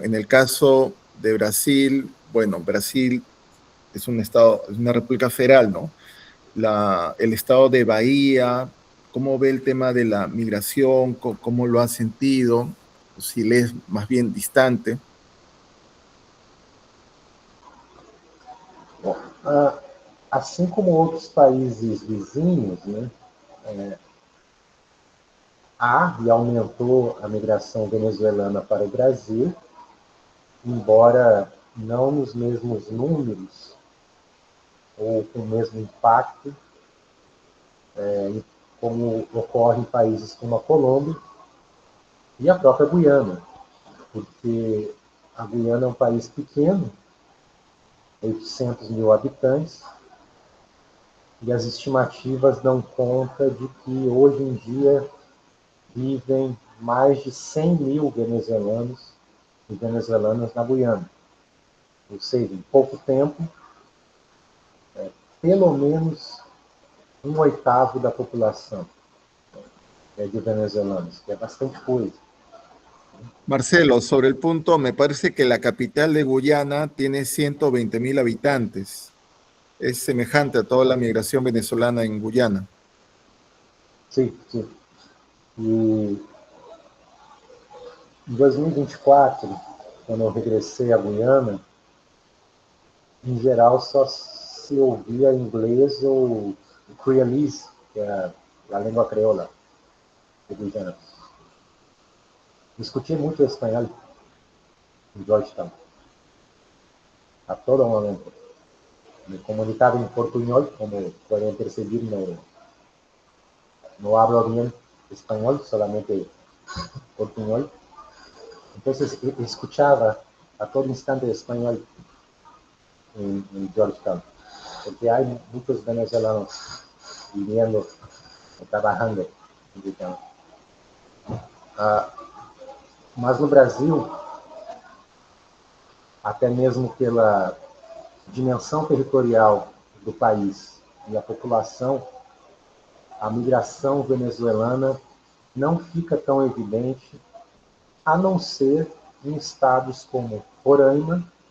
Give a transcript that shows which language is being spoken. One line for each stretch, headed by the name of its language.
Spanish: En el caso de Brasil, bueno, Brasil es un estado, es una república federal, ¿no? El estado de Bahía ¿cómo ve el tema de la migración? ¿Cómo lo ha sentido? Si le es más bien distante.
Portuguese: Bom, assim como outros países vizinhos, né, há e aumentou a migração venezuelana para o Brasil, embora não nos mesmos números ou com o mesmo impacto, como ocorre em países como a Colômbia e a própria Guiana, porque a Guiana é um país pequeno, 800 mil habitantes, e as estimativas dão conta de que hoje em dia vivem mais de 100 mil venezuelanos e venezuelanas na Guiana. Ou seja, em pouco tempo, pelo menos 1/8 da população de venezuelanos, que é bastante coisa.
Spanish: Marcelo, sobre el punto, me parece que la capital de Guyana tiene 120.000 habitantes. Es semejante a toda la migración venezolana en Guyana.
Portuguese: Sim, sim. E em 2024, quando eu regressei à Guiana, em geral só se ouvia inglês ou creolese, que é a língua creola de Guyana. Discutia muito espanhol em Georgetown, a todo momento.
Spanish: Me comunicaba en portuñol, como pueden percibir, no hablo bien español, solamente portuñol. Entonces escuchaba a todo instante español en Georgetown, porque hay muchos venezolanos viviendo, trabajando en Georgetown.
Portuguese: Mas no Brasil, até mesmo pela dimensão territorial do país e a população, a migração venezuelana não fica tão evidente, a não ser em estados como Roraima,